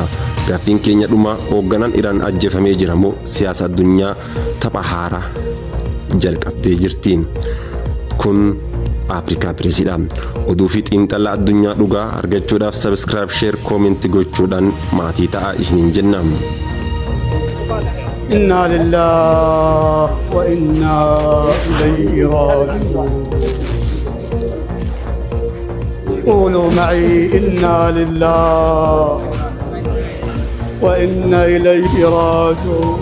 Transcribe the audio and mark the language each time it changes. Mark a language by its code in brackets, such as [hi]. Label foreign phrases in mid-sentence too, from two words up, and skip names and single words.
[om] Gaaffiin keenya dhuma hoogganaan Iraan ajjeefamee jira moo siyaasa addunyaa tapha haaraa jalqabdee jirti? Kun Afrikaa Pireesiidha. Oduu fi xiinxalaa addunyaa dhugaa argachuudhaaf sabskiraayib, sheer, koomentii gochuudhaan maatii ta'a isiniin jenna. [ar] إنا لله وإنا إليه راجعون. قولوا معي إنا لله وإنا إليه راجعون.